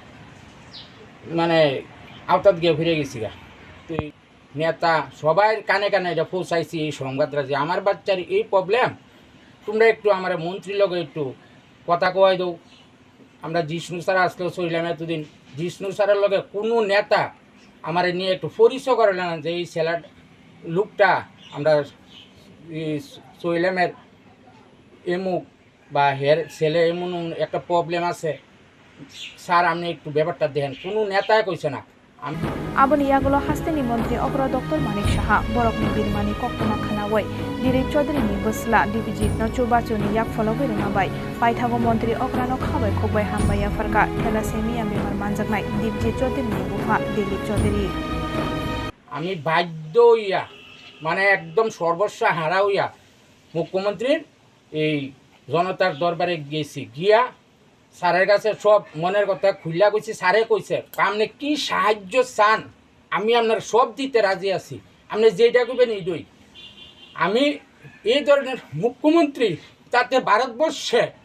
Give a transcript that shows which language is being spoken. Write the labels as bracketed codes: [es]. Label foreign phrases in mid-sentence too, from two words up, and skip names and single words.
[bn] মানে আওতাত গিয়ে ফিরে গেছি তো নেতা সবাই কানে এটা পৌঁছাইছি এই সংবাদটা যে আমার বাচ্চার এই প্রবলেম তোমরা একটু আমার মন্ত্রীর লগে একটু কথা কয় দাও আমরা জিষ্ণু স্যার আসলেও চললাম এতদিন জিষ্ণু স্যারের লগে কোনো নেতা আমার নিয়ে একটু পরিচয় করলেন যে এই ছেলের লোকটা আমরা চইলামের এমুক বা হের ছেলে এমন একটা প্রবলেম আছে স্যার আপনি একটু ব্যাপারটা দেখেন কোনো নেতাই কইছে না [trp] aboni yagulo hasteni mantri okra Dr. Manik Saha borok ni birmani koktoma khanawai Dilip Chowdhuri ni basla Dipjit no chubachoni yak follow nabai Phaikha mantri okra no khabai khokbai hambaya farka Thalassemia bemar manjaknai Dipjit Chowdhuri ni bufa Dilip Chowdhuri [bn] আমি বাধ্য হইয়া মানে একদম সর্বস্ব হারা হইয়া মুখ্যমন্ত্রীর এই জনতার দরবারে গেছি গিয়া স্যারের কাছে সব মনের কথা খুললা কইছি স্যারে কইছে আপনি কি সাহায্য চান আমি আপনার সব দিতে রাজি আছি আপনি যেটা করবেন এইটাই আমি এই ধরনের মুখ্যমন্ত্রী তাতে ভারতবর্ষে